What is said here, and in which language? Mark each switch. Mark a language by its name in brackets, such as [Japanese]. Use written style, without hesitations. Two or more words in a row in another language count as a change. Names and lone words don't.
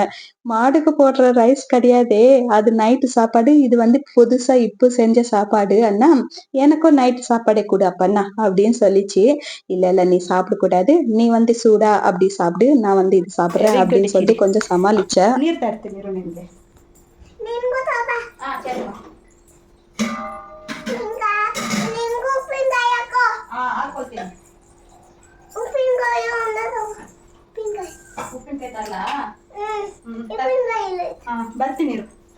[Tamil] மாடுக்கு போடுற ரைஸ் கிடையாதே, அது நைட்டு சாப்பாடு. இது புதுசா இப்ப செஞ்ச சாப்பாடு அண்ணா, எனக்கும் நைட்டு சாப்பாடே கொடு அப்பண்ணா அப்படின்னு சொல்லிச்சு. இல்ல நீ சாப்பிட கூடாது, நீ சூடா அப்படி சாப்பிடு, நான் இது சாப்பிடுறேன் அப்படின்னு சொல்லிட்டு கொஞ்சம் சமாளிச்சேன். [Kannada] ನೀರು ತರ್ತೀನಿ ನೀರು ನಿಮಗೆ ಹಾಕೊಳ್ತೀನಿ. ಉಪ್ಪಿನಕಾಯಿ ತರಲ ಬರ್ತೀನಿ ಇರು.